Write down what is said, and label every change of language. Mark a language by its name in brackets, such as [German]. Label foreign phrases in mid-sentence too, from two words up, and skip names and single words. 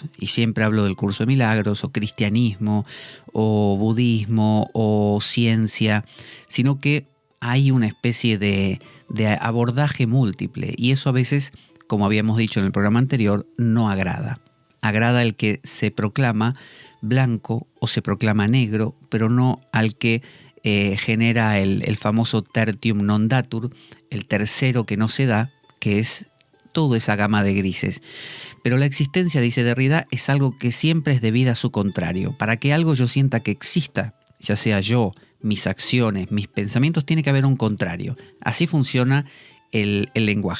[Spanish] Y siempre hablo del curso de milagros, o cristianismo, o budismo, o ciencia, sino que hay una especie de abordaje múltiple. Y eso a veces, como habíamos dicho en el programa anterior, no agrada. Agrada al que se proclama blanco o se proclama negro, pero no al que genera el famoso [Latin] tertium non datur, [Spanish] el tercero que no se da, que es toda esa gama de grises. Pero la existencia, dice Derrida, es algo que siempre es debida a su contrario. Para que algo yo sienta que exista, ya sea yo, mis acciones, mis pensamientos, tiene que haber un contrario. Así funciona el lenguaje.